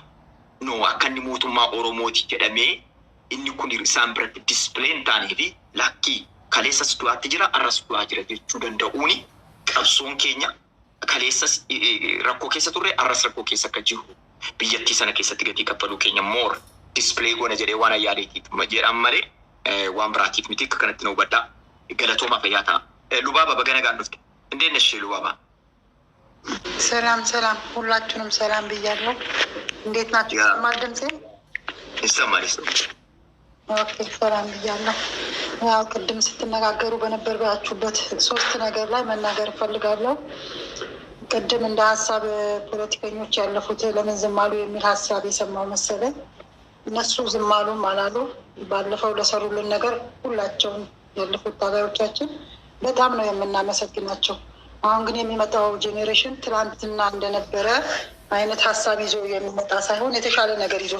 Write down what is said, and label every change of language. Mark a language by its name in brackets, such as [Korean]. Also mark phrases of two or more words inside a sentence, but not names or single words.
[Oromo] No akka inni mootummaa Oromooti jedhamee inni kun isaan biratti displeen taanee fi lakkii kaleessas du'aatti jira arras du'aa jira jechuu danda'uuni qabsoon keenya kaleessas rakkoo keessa turre arras rakkoo keessa akka jiru biyyattii sana keessatti gatii kaffaluu keenya moor displee goona jedhee waan ayyaaleetiif jedhan malee waan biraatiif miti akka kanatti na hubadhaa. Galatooma fayyaa ta'a. Lubaaba baga nagaan dhufte. Indeen nashee Lubaaba? [Amharic] ሰላም ሁላችሁንም ሰላም ብያለሁ። እንዴት ናችሁ? ማልደምሴ ይሰማል? ኦኬ ሰላም ብያለሁ። ያው ቅድም ስትነጋገሩ በነበራችሁበት ሶስት ነገር ላይ መናገር እፈልጋለሁ። ቅድም እንደ ሀሳብ ፖለቲከኞች ያለፉት ለምን ዝም አሉ የሚል ሀሳብ የሰማው መሰለኝ። እነሱ ዝም አሉም አላሉ ባለፈው ለሰሩልን ነገር ሁላቸውም ያለፉት ታጋዮቻችን በጣም ነው የምናመሰግናቸው። አሁን ግን የሚመጣው ጄኔሬሽን ትላንትና እንደነበረ አይነት ሀሳብ ይዞ የሚመጣ ሳይሆን የተሻለ ነገር ይዞ